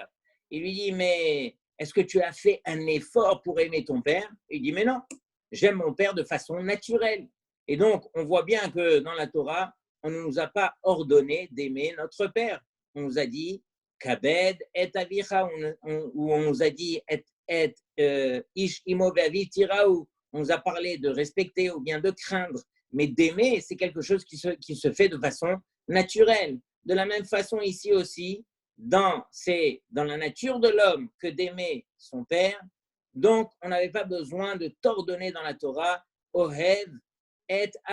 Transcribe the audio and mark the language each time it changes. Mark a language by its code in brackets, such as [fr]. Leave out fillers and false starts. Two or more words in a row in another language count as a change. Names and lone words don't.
[fr] Il lui dit, mais est-ce que tu as fait un effort pour aimer ton père? Il dit, mais non, j'aime mon père de façon naturelle. Et donc, on voit bien que dans la Torah, on ne nous a pas ordonné d'aimer notre père. On nous a dit, [he] כבד את אביך, [fr] ou on nous a dit, [he] איש אמו ואביו תיראו. [fr] On nous a parlé de respecter ou bien de craindre, mais d'aimer, c'est quelque chose qui se fait de façon naturelle. De la même façon, ici aussi, c'est dans la nature de l'homme que d'aimer son père. Donc, on n'avait pas besoin de t'ordonner dans la Torah, [he] אוהב את אביך.